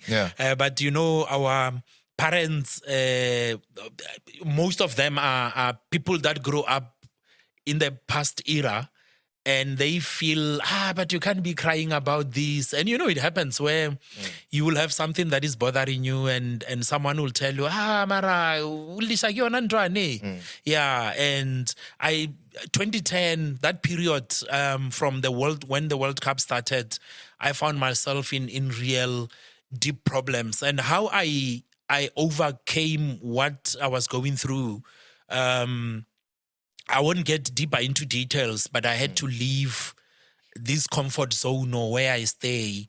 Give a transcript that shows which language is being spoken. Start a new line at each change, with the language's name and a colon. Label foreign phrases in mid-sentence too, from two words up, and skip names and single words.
English: But our parents, most of them are people that grew up in the past era. and they feel, but you can't be crying about this. And it happens where you will have something that is bothering you, and someone will tell you,
Zulu: mara, ulisha ke yona ntwane."
English: Yeah, and 2010, that period, from when the World Cup started, I found myself in real deep problems, and how I overcame what I was going through. I won't get deeper into details, but I had to leave this comfort zone or where I stay,